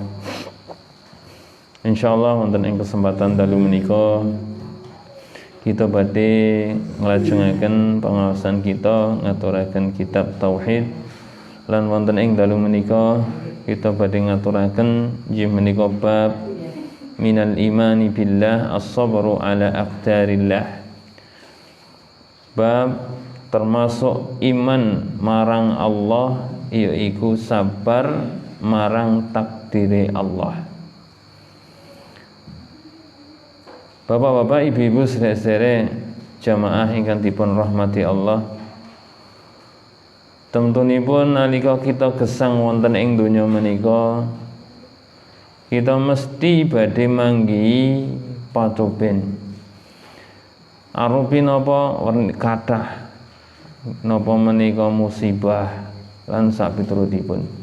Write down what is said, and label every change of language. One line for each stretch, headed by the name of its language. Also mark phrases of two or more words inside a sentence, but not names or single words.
Javanese: Insyaallah wonten ing kesempatan dalu menika kita badhe nglajengaken pangaosan kita ngaturaken kitab tauhid lan wonten ing dalu menika kita badhe ngaturaken inggih menika bab
Arabic: من الإيمان بالله الصبر على أقدار الله.
Javanese: Bab termasuk iman marang Allah yaiku sabar marang takdire Allah. Bapak-bapak, ibu-ibu, saudara-saudara jamaah ingkang dipun rahmati Allah. Temtunipun nalika kita gesang wonten ing donya menika kita mesti badhe manggihi patoben. Arupi napa kathah napa menika musibah lan sapiturutipun.